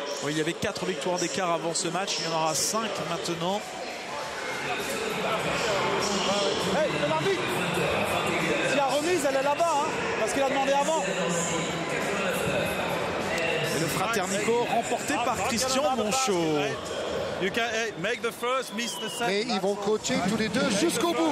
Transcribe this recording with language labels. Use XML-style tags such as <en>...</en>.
<fr>Oui, il y avait 4 victoires d'écart avant ce match, il y en aura 5 maintenant. Hey, l'arbitre, s'il y a remise, elle est là-bas, hein, parce qu'il a demandé avant. Et le Fraternico remporté par Christian Monchot.</fr> <en>You can make the first, miss the second.</en> <fr>Mais ils vont coacher tous les deux jusqu'au bout.</fr>